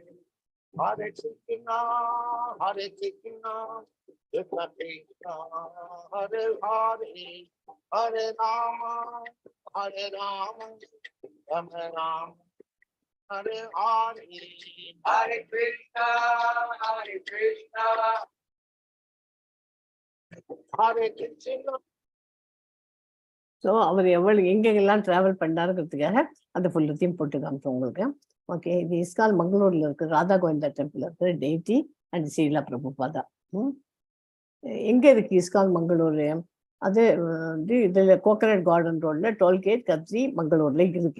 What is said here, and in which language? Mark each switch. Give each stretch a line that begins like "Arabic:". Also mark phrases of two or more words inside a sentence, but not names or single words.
Sanskrit: Hare Krishna, Hare Krishna, Krishna Krishna, Hare Hare, Hare Rama, Hare Rama, Rama Rama, Hare Hare, Hare Krishna, Hare Krishna, Hare Krishna.
Tamil: ஸோ அவர் எங்கெங்கெல்லாம் ட்ராவல் பண்ணாருங்கிறதுக்காக அந்த ஃபுல்லத்தையும் போட்டு காமிச்சோம் உங்களுக்கு. ஓகே, இது இஸ்கான் மங்களூரில் இருக்குது, ராதா கோவிந்தா டெம்பிள் இருக்குது,
English: deity and
Tamil: ஸ்ரீலா பிரபுபாதா. எங்கே இருக்குது இஸ்கான் மங்களூரு? அது வந்து இதில் கோகனட் கார்டன் ரோடில் டோல்கேட் கத்ரி மங்களூரில் இருக்குது.